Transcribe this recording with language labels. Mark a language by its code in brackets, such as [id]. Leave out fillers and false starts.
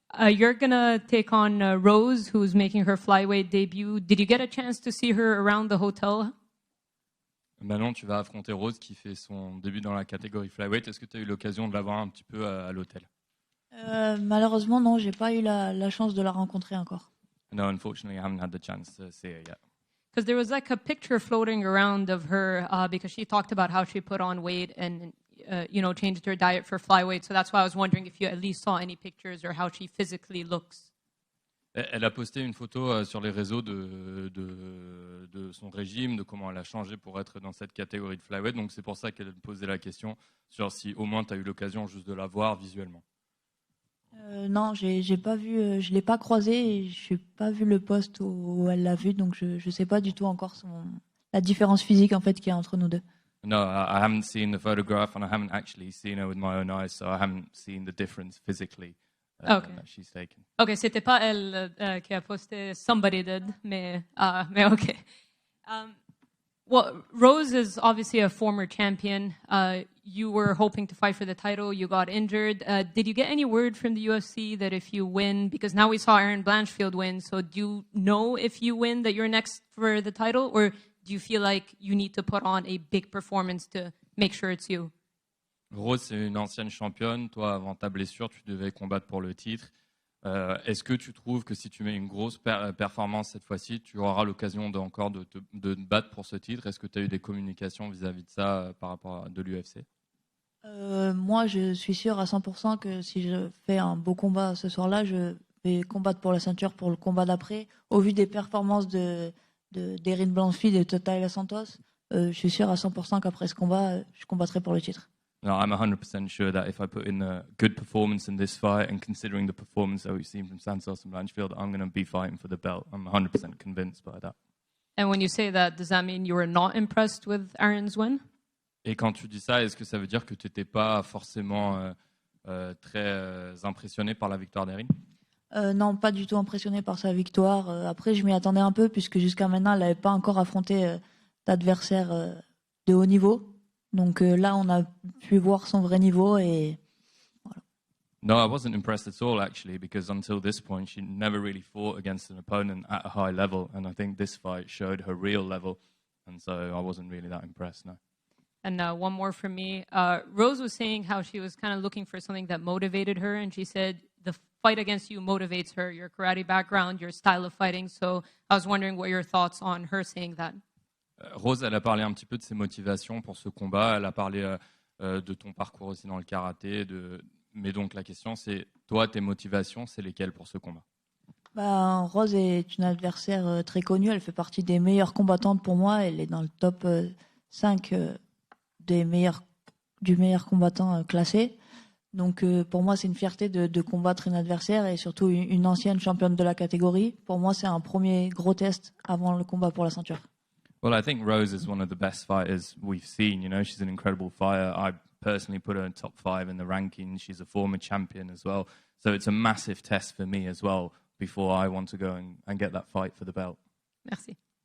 [en] You're gonna take on Rose, who's making her flyweight debut. Did you get a chance to see her around the hotel? [fr] Manon, tu vas affronter Rose qui fait son début dans la catégorie flyweight. Est-ce que tu as eu l'occasion de la voir un petit peu à l'hôtel? Malheureusement, non, j'ai pas eu la chance de la rencontrer encore. [en] No, unfortunately, I haven't had the chance to see her yet. Because there was like a picture floating around of her because she talked about how she put on weight and changed her diet for flyweight. So that's why I was wondering if you at least saw any pictures or how she physically looks. [fr] Elle a posté une photo sur les réseaux de son régime, de comment elle a changé pour être dans cette catégorie de flyweight. Donc c'est pour ça qu'elle posait la question sur si au moins tu as eu l'occasion juste de la voir visuellement. Non, j'ai pas vu, je l'ai pas croisée et je n'ai pas vu le post où elle l'a vue, donc je sais pas du tout encore la différence physique en fait qu'il y a entre nous deux. [en] No, I haven't seen the photograph and I haven't actually seen her with my own eyes, so I haven't seen the difference physically that she's taken. [fr] Ok, c'était pas elle qui a posté, [en] somebody did, [fr] mais ok. [en] Well, Rose is obviously a former champion. You were hoping to fight for the title. You got injured. Did you get any word from the UFC that if you win, because now we saw Aaron Blanchfield win, so do you know if you win that you're next for the title, or do you feel like you need to put on a big performance to make sure it's you? [fr] Rose, c'est une ancienne championne. Toi, avant ta blessure, tu devais combattre pour le titre. Est-ce que tu trouves que si tu mets une grosse performance cette fois-ci, tu auras l'occasion encore de te battre pour ce titre? Est-ce que tu as eu des communications vis-à-vis de ça par rapport à de l'UFC? Moi, je suis sûr à 100% que si je fais un beau combat ce soir-là, je vais combattre pour la ceinture pour le combat d'après. Au vu des performances d'Erin Blanchfield et de Taila Santos, je suis sûr à 100% qu'après ce combat, je combattrai pour le titre. [en] No, I'm 100% sure that if I put in a good performance in this fight, and considering the performance that we've seen from Santos and Blanchfield, I'm going to be fighting for the belt. I'm 100% convinced by that. And when you say that, does that mean you were not impressed with Aaron's win? [fr] Et quand tu dis ça, est-ce que ça veut dire que tu n'étais pas forcément très impressionné par la victoire d'Erin? Non, pas du tout impressionné par sa victoire. Après, je m'y attendais un peu puisque jusqu'à maintenant, elle n'avait pas encore affronté d'adversaire de haut niveau. Donc là, on a pu voir son vrai niveau et voilà. [en] No, I wasn't impressed at all actually, because until this point, she never really fought against an opponent at a high level, and I think this fight showed her real level, and so I wasn't really that impressed. No. And one more from me. Rose was saying how she was kind of looking for something that motivated her, and she said the fight against you motivates her, your karate background, your style of fighting. So I was wondering what your thoughts on her saying that. [fr] Rose, elle a parlé un petit peu de ses motivations pour ce combat. Elle a parlé de ton parcours aussi dans le karaté. Mais donc la question, c'est toi, tes motivations, c'est lesquelles pour ce combat? Rose est une adversaire très connue. Elle fait partie des meilleures combattantes pour moi. Elle est dans le top 5 du meilleur combattant classé. Donc pour moi, c'est une fierté de combattre une adversaire et surtout une ancienne championne de la catégorie. Pour moi, c'est un premier gros test avant le combat pour la ceinture. [en] Well, I think Rose is one of the best fighters we've seen. You know, she's an incredible fighter. I personally put her in top 5 in the rankings. She's a former champion as well. So it's a massive test for me as well before I want to go and get that fight for the belt. [fr] Merci.